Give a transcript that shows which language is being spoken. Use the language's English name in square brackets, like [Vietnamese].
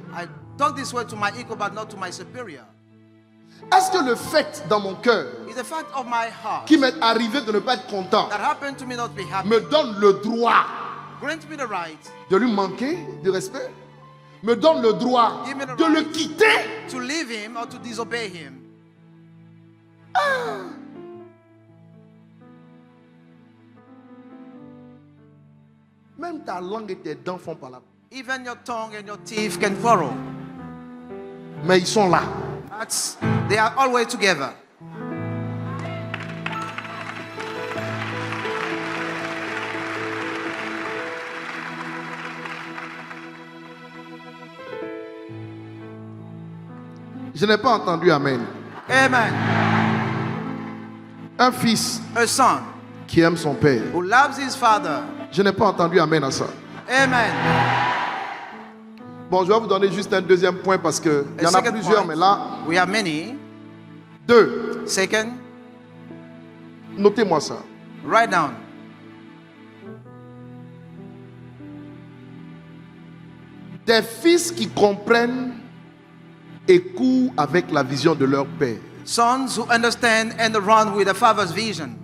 [English] I talk this way to my equal, but not to my superior. [French] Est-ce que le fait dans mon cœur [English] It's the fact of my heart [French] qui m'est arrivé de ne pas être content [English] that happened to me not be happy. [French] me donne le droit [English] Grant me the right [French] de lui manquer de respect? Me donne le droit [English] Give me the [French] de le [English] right. [French] quitter? [English] to leave him or to disobey him. [French] Même ta langue et tes dents font par là. [English] Even your tongue and your teeth can quarrel. [French] Mais ils sont là. [English] They are always together. [French] Je n'ai pas entendu Amen. [English] Amen. [French] Un fils [English] A son [French] qui aime son père. [English] who loves his father. [French] Je n'ai pas entendu Amen à ça. [English] Amen. [French] Bon, je vais vous donner juste un deuxième point parce qu'il y en a [English] second [French] plusieurs, [English] point. [French] mais là, [English] We have many. [French] 2. [English] Second, [French] Notez-moi ça. [English] write down. [French] Des fils qui comprennent et courent avec la vision de leur père. [English] Sons who understand and run with the father's vision.